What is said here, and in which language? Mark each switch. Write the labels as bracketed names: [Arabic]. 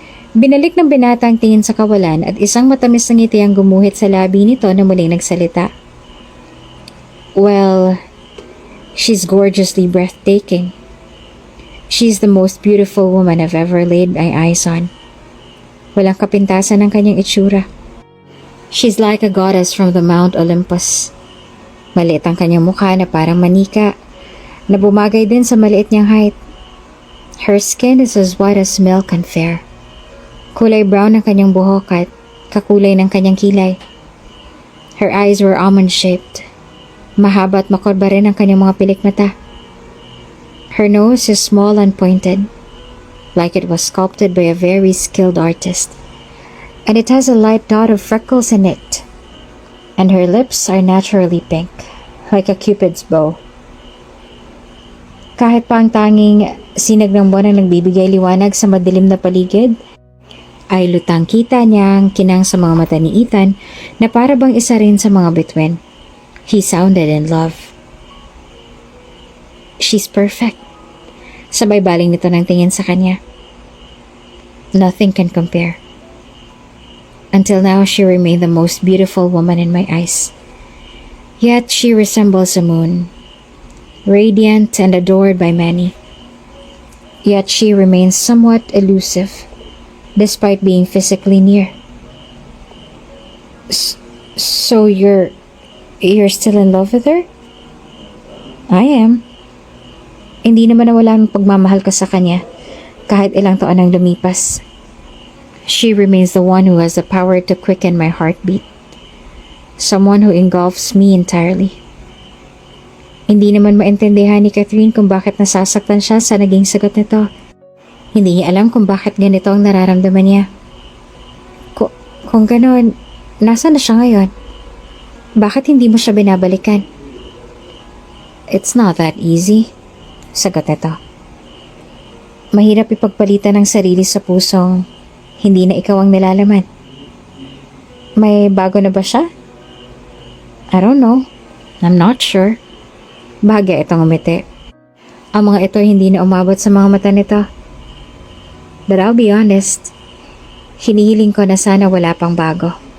[Filipino] Binalik ng binata ang tingin sa kawalan at isang matamis na ngiti ang gumuhit sa labi nito na muling nagsalita. [English] Well, she's gorgeously breathtaking. She's the most beautiful woman I've ever laid my eyes on. [Filipino] Walang kapintasan ang kanyang itsura. [English] She's like a goddess from the Mount Olympus. [Filipino] Maliit ang kanyang mukha na parang manika, na bumagay din sa maliit niyang height. [English] Her skin is as white as milk and fair. [Filipino] Kulay brown ang kanyang buhok at kakulay ng kanyang kilay. [English] Her eyes were almond-shaped. [Filipino] Mahaba at makorba rin ang kanyang mga pilik mata. [English] Her nose is small and pointed, like it was sculpted by a very skilled artist. And it has a light dot of freckles in it. And her lips are naturally pink, like a cupid's bow. [Filipino] Kahit pa ang tanging sinag ng buwan ang nagbibigay liwanag sa madilim na paligid, ay lutang kita niyang kinang sa mga mata ni Ethan na para bang isa rin sa mga bituin. [English] He sounded in love. She's perfect. [Filipino] Sabay baling nito ng tingin sa kanya. [English] Nothing can compare. Until now, she remained the most beautiful woman in my eyes. Yet she resembles a moon, radiant and adored by many. Yet she remains somewhat elusive, despite being physically near. So you're still in love with her? I am. [Filipino] Hindi naman nawala ang pagmamahal ko sa kanya kahit ilang taon ang lumipas. [English] She remains the one who has the power to quicken my heartbeat. Someone who engulfs me entirely. [Filipino] Hindi naman maintindihan ni Catherine kung bakit nasasaktan siya sa naging sagot nito. Hindi niya alam kung bakit ganito ang nararamdaman niya. Kung ganon, nasaan na siya ngayon? Bakit hindi mo siya binabalikan? [English] It's not that easy, [Filipino] sagot nito. Mahirap ipagpalitan ng sarili sa pusong hindi na ikaw ang nilalaman. May bago na ba siya? [English] I don't know. I'm not sure. [Filipino] Bahagya itong umiti. Ang mga ito hindi na umabot sa mga mata nito. [English] But I'll be honest, [Filipino] hinihiling ko na sana wala pang bago.